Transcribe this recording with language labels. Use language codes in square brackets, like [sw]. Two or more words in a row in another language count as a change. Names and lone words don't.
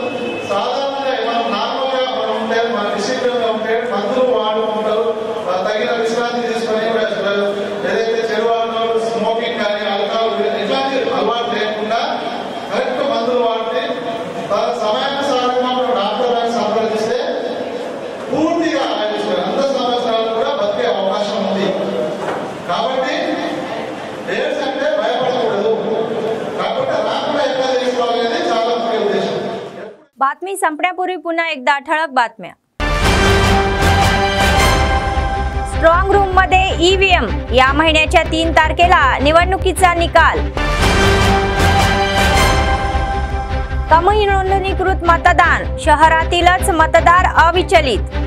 [te] సాధారణంగా మనం నార్మల్ గా మనం ఉంటే మన డిసిప్లిన్ గా ఉంటే మందులు వాడుకుంటారు, తగిన విశ్రాంతి తీసుకొని ఏదైతే చెడు స్మోకింగ్ కానీ ఆల్కహాల్ ఇట్లాంటి అలవాటు లేకుండా కరెక్ట్ మందులు వాడితే సమయానుసారంగా మనం డాక్టర్ గారిని సంప్రదిస్తే పూర్తిగా అంత సంవత్సరాలు కూడా బతికే అవకాశం ఉంది. కాబట్టి एड्स అంటే భయపడకూడదు. కాబట్టి రాకుండా ఎట్లా చేసుకోవాలి అనేది చాలా ముఖ్య ఉద్దేశం. [mr] बातमी संपण्यापूर्वी पुन्हा एकदा ठळक बातम्या। स्ट्रॉंग रूम मध्ये EVM, या महिन्याच्या 3 तारखेला निवडणुकीचा निकाल। कमी नोंदणीकृत मतदान, शहरातीलच मतदार अविचलित।